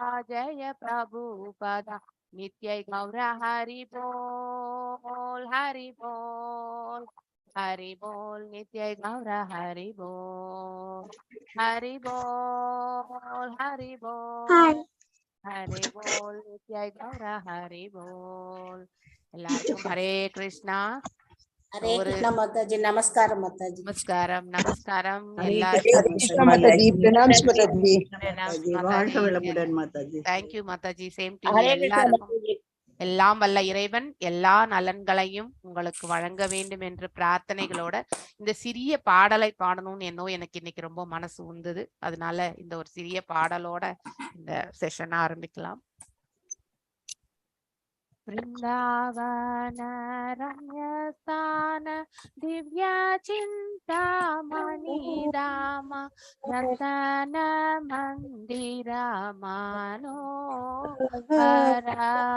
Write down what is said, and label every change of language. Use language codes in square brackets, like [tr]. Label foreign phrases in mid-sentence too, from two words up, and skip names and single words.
[hi] जय प्रभुपदा नित्य गौर हरि बोल हरि बोल हरि बोल नित्य गौर हरि बोल हरि बोल हरि बोल हरि बोल नित्य गौर हरि बोल [ta] எல்லாருக்கும் ஹரே கிருஷ்ணா [hi] हरे [ta] ஒரு [hi] कृष्णा माताजी नमस्कार माताजी [ta] நமஸ்காரம் நமஸ்காரம் [hi] हरे [ta] எல்லாருக்கும் [hi] कृष्ण माताजी प्रणाम माताजी [ta] माताजी வாழ்க வளமுடன் மாதாஜி. [en] thank you mataji same to [hi] हरे कृष्ण [ta] எல்லாருக்கும் [hi] माताजी। [ta] எல்லாம் வல்ல இறைவன் எல்லா நலன்களையும் உங்களுக்கு வழங்க வேண்டும் என்ற பிரார்த்தனைகளோட இந்த சிறிய பாடலை பாடணும்னு எனக்கு இன்னைக்கு ரொம்ப மனசு உந்தது. அதனால இந்த ஒரு சிறிய பாடலோட இந்த செஷனை ஆரம்பிக்கலாம். [bn] বৃন্দাবন রম্য স্থান দিব্য চিন্তামণি ধাম রতন মন্দির মনোহরা